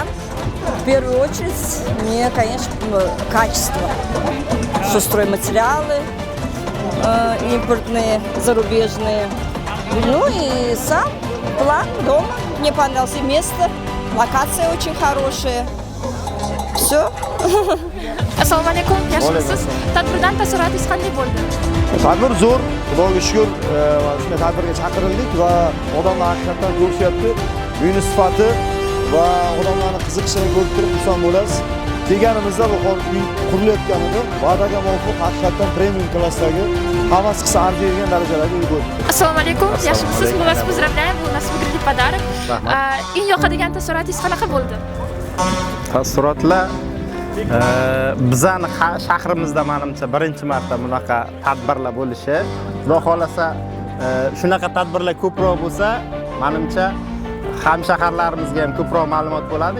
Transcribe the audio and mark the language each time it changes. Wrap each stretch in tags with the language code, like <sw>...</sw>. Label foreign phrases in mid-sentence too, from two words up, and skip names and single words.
<ru>В первую очередь, мне, конечно, качество. Что стройматериалы импортные, зарубежные. Ну и сам план дома. Мне понравилось и место, локация очень хорошая. Все.</ru> <uz>Assalomu alaykum, yaxshimisiz? Tadbirdan taassurotingiz qanday bo'ldi? Tadbir zo'r, Xudoga shukr, shunday tadbirga chaqirildik va odamlar haqiqatan ko'rishyapti. Uyning sifati va odamlarning qiziqishini ko'rib turib xursand bo'lasiz. Kelganimizda bu uy qurilayotganini va'daga muvofiq haqiqatan premium klassdagi hammasi qilsa arziydigan darajadagi uy bo'ldi. Assalomu alaykum, yaxshimisiz?</uz> <ru>Мы вас поздравляем, вы у нас выиграли подарок.</ru> <uz>Eng yoqadigan taassurotingiz qanaqa bo'ldi? Taassurotlar bizani shahrimizda menimcha birinchi marta bunaqa tadbirlar bo'lishi. Xudo xolasa shunaqa tadbirlar ko'proq bo'lsa, menimcha hamshaharlarimizga ham ko'proq ma'lumot bo'ladi.</uz>